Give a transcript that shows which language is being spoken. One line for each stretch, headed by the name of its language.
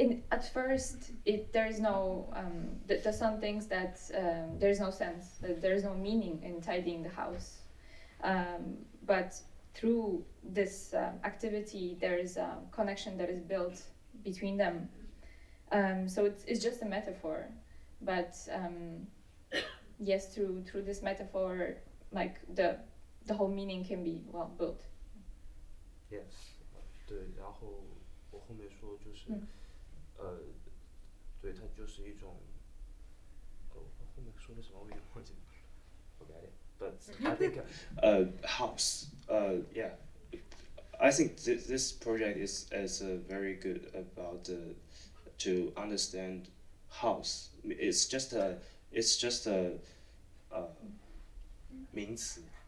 English: at first there's no the son thinks that there's no sense, that there's no meaning in tidying the house, but through this activity there is a connection that is built between them, so it's just a metaphor, but yes, through this metaphor, like the whole meaning can be well built. Yes，
Chinese: 对，然后我后面说就是，对，它就是一种，我后面说的什么我有点忘记了，
English: forget it. But I think house, yeah, I think this project is very good about to understand house. It's just a 名词。